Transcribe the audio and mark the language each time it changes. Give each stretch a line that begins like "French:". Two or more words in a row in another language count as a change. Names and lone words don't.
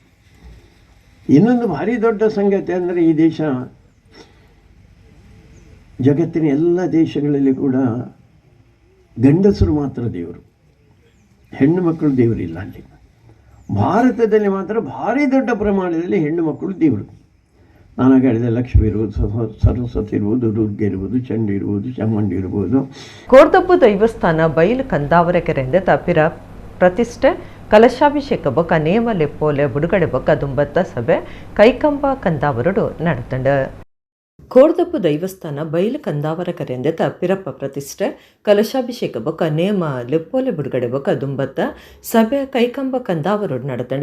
Kannada: ಇನ್ನೊಂದು ಭಾರಿ ದೊಡ್ಡ ಸಂಗತಿ ಅಂದರೆ ಈ ದೇಶ ಜಗತ್ತಿನ ಎಲ್ಲ ದೇಶಗಳಲ್ಲಿ ಕೂಡ ಗಂಡಸರು ಮಾತ್ರ ದೇವರು, ಹೆಣ್ಣು ಮಕ್ಕಳು ದೇವರಿಲ್ಲ. ಅಲ್ಲಿ ಭಾರತದಲ್ಲಿ ಮಾತ್ರ ಭಾರಿ ದೊಡ್ಡ ಪ್ರಮಾಣದಲ್ಲಿ ಹೆಣ್ಣು ಮಕ್ಕಳು ದೇವರು. ನಾನು ಹೇಳಿದೆ, ಲಕ್ಷ್ಮಿ ಇರ್ಬೋದು, ಸರಸ್ವತಿ ಇರ್ಬೋದು, ದುರ್ಗೆ ಇರ್ಬೋದು, ಚಂಡಿ ಇರ್ಬೋದು, ಚಾಮುಂಡಿ ಇರ್ಬೋದು.
Tulu: ಕೋರ್ದಬ್ಬು ದೈವಸ್ಥಾನ ಬಯಲು ಕಂದಾವರ ಕೆರೆಯಿಂದ ತಪ್ಪಿರ ಪ್ರತಿಷ್ಠೆ ಕಲಶಾಭಿಷೇಕ ಬೊಕ್ಕ ನೇಮ ಲೆಪ್ಪೋಲೆ ಬುಡುಗಡೆ ಬೊಕ್ಕ ದುಂಬತ್ತ ಸಭೆ ಕೈಕಂಬ ಕಂದಾವರಡು ನಡೆತಂಡ. ಕೋರ್ದಬ್ಬು ದೈವಸ್ಥಾನ ಬಯಲು ಕಂದಾವರ ಕರೆಯಿಂದ ಪಿರಪ್ಪ ಪ್ರತಿಷ್ಠೆ ಕಲಶಾಭಿಷೇಕ ಬೊಕ್ಕ ನೇಮ ಲೆಪ್ಪೋಲೆ ಬಿಡುಗಡೆ ಬೊಕ್ಕ ದುಂಬತ್ತ ಸಭೆ ಕೈಕಂಬ ಕಂದಾವರೋಡು ನಡೆತಂಡೆ.